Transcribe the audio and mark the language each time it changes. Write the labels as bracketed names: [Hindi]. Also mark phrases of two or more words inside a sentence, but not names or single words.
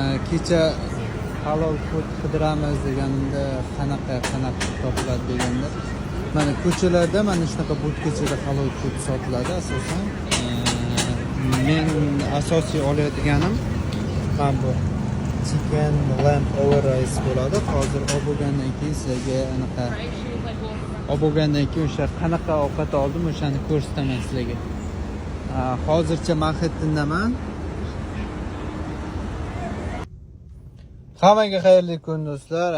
[Uzbek] kecha halol food qidiramiz deganda qanaqa topiladi deganda mana ko'chalarda mana shunaqa budkalarda halol food sotiladi asosan. Men asosiy olayotganim mana bu [English] chicken lamb over rice [Uzbek] bo'ladi. Hozir olib bo'lgandan keyin sizlarga anaqa olib bo'lgandan keyin o'sha qanaqa ovqat oldim o'shani ko'rsataman sizlarga. Hozircha Manhattandaman. Hammaga xayrli kun do'stlar.